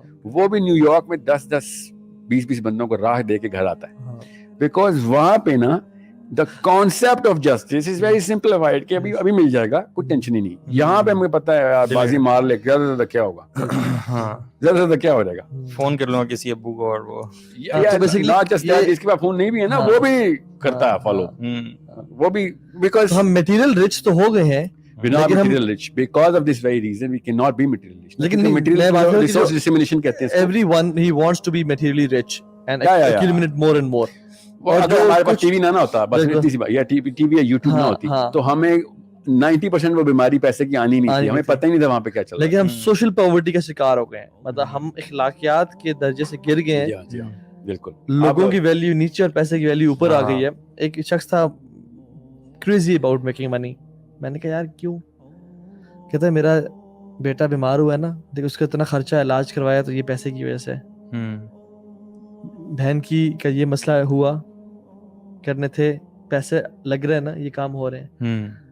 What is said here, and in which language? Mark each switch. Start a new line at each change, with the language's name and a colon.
Urdu: وہ بھی new York میں 10-20 بندوں کو راہ دے کے گھر آتا ہے, بیکاز وہاں پہ نا
English: the concept of justice is very simplified
Urdu: کہ ابھی مل جائے گا, کوئی ٹینشن ہی نہیں. یہاں پہ ہمیں پتہ ہے یار بازی مار لے, زیادہ زیادہ کیا ہوگا, زیادہ زیادہ کیا ہو جائے گا, فون کر لوں گا کسی ابو کو اور وہ جس کے پاس فون نہیں بھی ہے نا وہ بھی کرتا ہے فالو, وہ بھی بیکاز ہم میٹیریل رچ تو ہو گئے ہیں,
English: we're not material rich because of this very reason we cannot be material rich.
Urdu: لیکن material resource dissemination کہتے ہیں,
English: everyone he wants to be materially rich and accumulate more and more.
Urdu: اگر ہمارے پاس T V نہ ہوتا, بس اتنی سی بات, یا ٹی وی یا یوٹیوب نہ ہوتی, تو ہمیں 90% وہ بیماری پیسے کی آنی نہیں تھی, ہمیں پتہ ہی نہیں تھا وہاں پہ کیا چل رہا ہے. لیکن ہم سوشل پاورٹی کا شکار ہو گئے ہیں, مطلب ہم اخلاقیات کے درجے سے گر گئے ہیں. بالکل لوگوں کی ویلیو نیچے اور پیسے کی ویلیو اوپر آ گئی ہے. ایک شخص تھا
English: crazy about making money,
Urdu: میں نے کہا یار کیوں, کہتا ہے میرا بیٹا بیمار ہوا ہے نا, دیکھ اس کا اتنا خرچہ علاج کروایا تو یہ پیسے کی وجہ سے, بہن کی کا یہ مسئلہ ہوا, کرنے تھے پیسے لگ رہے ہیں نا, یہ کام ہو رہے ہیں.